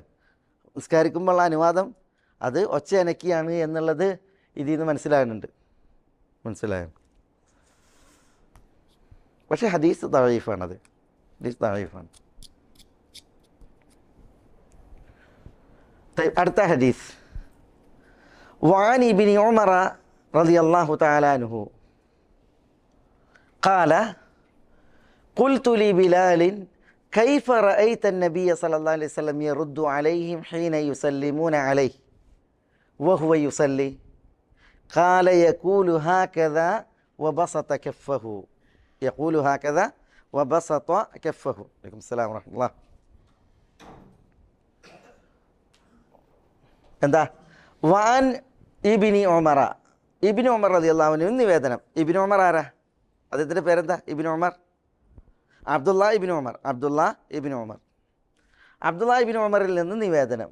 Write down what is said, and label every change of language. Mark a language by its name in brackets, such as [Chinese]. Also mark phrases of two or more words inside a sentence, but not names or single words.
[Malayalam] നിസ്കരിക്കുമ്പോഴുള്ള അനുവാദം അത് ഒച്ച അനക്കിയാണ് എന്നുള്ളത് ഇതിൽ നിന്ന് മനസ്സിലാകുന്നുണ്ട്. പക്ഷേ ഹദീസ് ദഈഫാണത്, ഹദീസ് ദഈഫാണ്. അടുത്ത ഹദീസ് [Arabic] وعن ابن عمر رضي الله تعالى عنه قال قلت لبلال كيف رأيت النبي صلى الله عليه وسلم يرد عليهم حين يسلمون عليه وهو يصلي قال يقول هكذا وبسط كفه يقول هكذا وبسط كفه. عليكم السلام ورحمة الله. [Malayalam] എന്താ? [Arabic] وعن ابن عمر, [Malayalam] ഇബ്നു ഉമർ [Arabic] رضي الله عنه [Malayalam] നിവേദനം. ഇബ്നു ഉമർ ആരാ? അദ്ദേഹത്തിൻ്റെ പേരെന്താ? ഇബ്നു ഉമർ, അബ്ദുള്ള ഇബ്നു ഉമർ, അബ്ദുള്ള ഇബ്നു ഉമറിൽ നിന്ന് നിവേദനം.